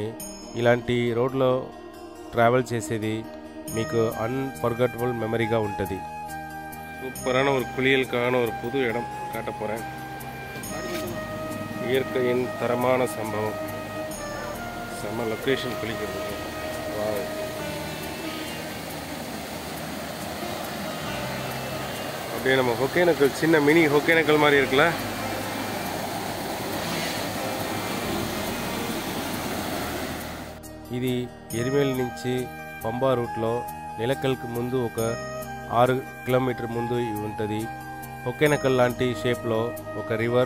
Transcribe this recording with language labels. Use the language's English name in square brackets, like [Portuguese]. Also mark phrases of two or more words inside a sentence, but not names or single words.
[Telugu] ఇలాంటి రోడ్లో ట్రావెల్ చేసేది మీకు [English] unforgettable memory-ga [Telugu] ఉంటుంది. [Tamil] சூப்பரான ஒரு குளியலுக்கான ஒரு புது இடம் காட்ட போகிறேன். இயற்கையின் தரமான சம்பவம், செம்ம லொக்கேஷன் குளிக்கிறதுக்கு. வாவ், அப்படியே நம்ம ஒகேனக்கல், சின்ன மினி ஒகேனக்கல் மாதிரி இருக்குல்ல. [Telugu] ఇది ఎరిమేలి నుంచి పంబా రూట్లో నిలకల్కి ముందు ఒక 6 కిలోమీటర్ ముందు ఉంటుంది. ఒకేనకల్ లాంటి షేప్లో ఒక రివర్.